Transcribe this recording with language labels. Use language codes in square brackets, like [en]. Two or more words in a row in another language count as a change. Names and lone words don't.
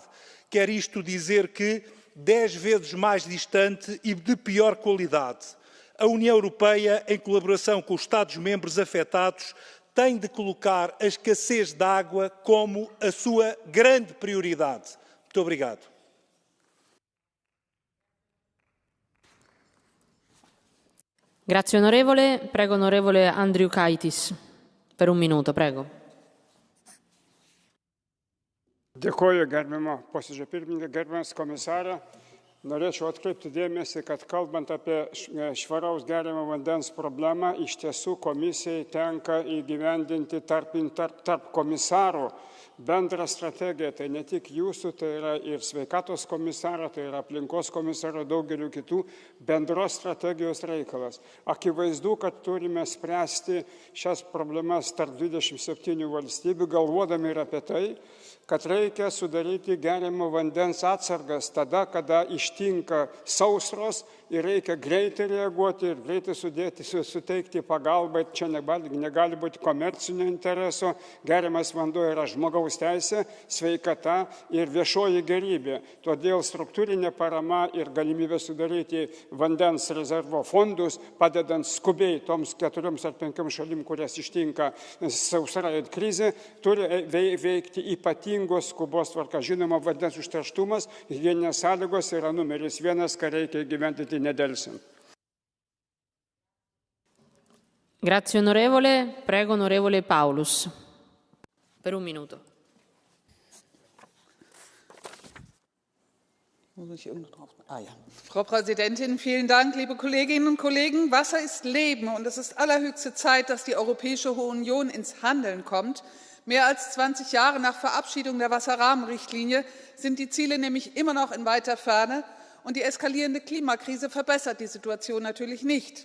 [pt] Quer isto dizer que 10 vezes mais distante e de pior qualidade. A União Europeia, em colaboração com os Estados-membros afetados, tem de colocar a escassez de água como a sua grande prioridade. Muito obrigado. [it] Grazie onorevole. Prego onorevole Andriukaitis per 1 minuto, prego. [lt] Dėkoju, gerbiama posėdžio pirmininkė, gerbiamas komisarė. Norėčiau atkreipti dėmesį, kad kalbant apie švaraus geriamo vandens problemą, iš tiesų komisijai tenka įgyvendinti tarp komisarų bendrą strategiją. Tai ne tik jūsų, tai yra ir sveikatos komisaro, tai yra aplinkos komisaro, daugelių kitų bendros strategijos reikalas. Akivaizdu, kad turime spręsti šias problemas tarp 27 valstybių, galvodami ir apie tai, kad reikia sudaryti geriamo vandens atsargas tada, kada ištinka sausros ir reikia greitai reaguoti ir greitai suteikti pagalbą. Čia negali būti komercinio intereso. Geriamas vanduo yra žmogaus teisė, sveikata ir viešoji gerybė. Todėl struktūrinė parama ir galimybė sudaryti vandens rezervo fondus, padedant skubiai toms 4 ar 5 šalim, kurias ištinka sausra ir krizė, turi veikti ypatingos skubos tvarka. Žinoma, vandens užterštumas, higieninės sąlygos yra numeris 1, ką reikia įgyvendinti nedelsiant. [it] Grazie onorevole. Prego onorevole Paulus. Per un minuto. [de] Frau Präsidentin, vielen Dank, liebe Kolleginnen und Kollegen. Wasser ist Leben, und es ist allerhöchste Zeit, dass die Europäische Union ins Handeln kommt. Mehr als 20 Jahre nach Verabschiedung der Wasserrahmenrichtlinie sind die Ziele nämlich immer noch in weiter Ferne, und die eskalierende Klimakrise verbessert die Situation natürlich nicht.